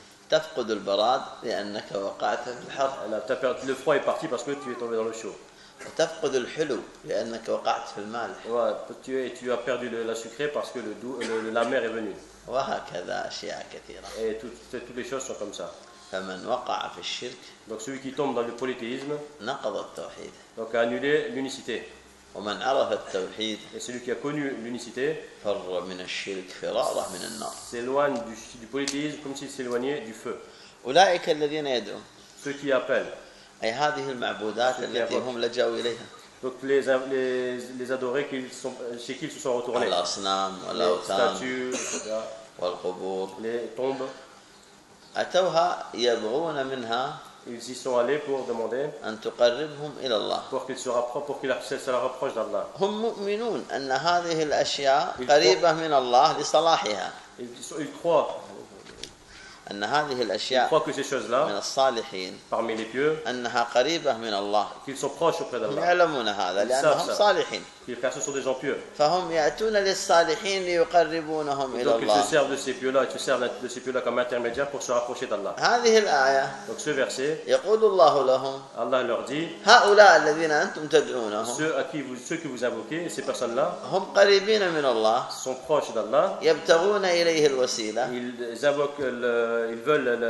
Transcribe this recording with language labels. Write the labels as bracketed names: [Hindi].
[Arabic] تفقد البراد لأنك وقعت في الحر. لا تفقد [French] le froid est parti parce que tu es tombé dans le chaud. [Arabic] وتفقد الحلو لأنك وقعت في المالح. [French] tu as perdu la sucrée parce que la mer est venue. [Arabic] وهكذا أشياء كثيرة. [French] Et toutes les choses sont comme ça. [Arabic] فمن وقع في الشرك. [French] Donc celui qui tombe dans le polythéisme. [Arabic] نقض التوحيد. [French] Donc a annulé l'unicité. [Arabic] ومن عرف التوحيد. [French] Et celui qui a connu l'unicité. [Arabic] فر من الشرك فرارة من النار. [French] S'éloigne du polythéisme comme s'il s'éloignait du feu. [Arabic] أولئك الذين يدعون. [French] Ceux qui appellent. [Arabic] أي هذه المعبودات التي هم لجأوا إليها. [French] Donc les adorés chez qui ils se sont retournés. [Arabic] الأصنام والأوثان. [French] Les statues. [Arabic] والقبور. [French] Les tombes. [Arabic] أتوها يبغون منها [French] ils y sont allés pour demander [Arabic] أن تقربهم إلى الله [French] pour qu'ils se rapprochent d'Allah. [Arabic] هم مؤمنون أن هذه الأشياء قريبة من الله لصلاحها. [French] Ils croient [Arabic] أن هذه الأشياء من الصالحين [French] parmi les pieux, [Arabic] أنها قريبة من الله [French] qu'ils sont proches auprès d'Allah. [Arabic] يعلمون هذا [French] ils [Arabic] لأنهم صالحين [French] qu'ils perçoivent sont des gens pieux. [Arabic] فهم يأتون للصالحين ليقربونهم إلى الله [French] donc ils se servent de ces pieux-là comme intermédiaire pour se rapprocher d'Allah. [Arabic] هذه الآية [French] donc ce verset [Arabic] يقول الله لهم [French] Allah leur dit [Arabic] هؤلاء الذين أنتم تدعونهم [French] ceux que vous invoquez ces personnes-là [Arabic] هم قريبين من الله [French] sont proches d'Allah [Arabic] يبتغون إليه الوسيلة [French] ils invoquent le ils veulent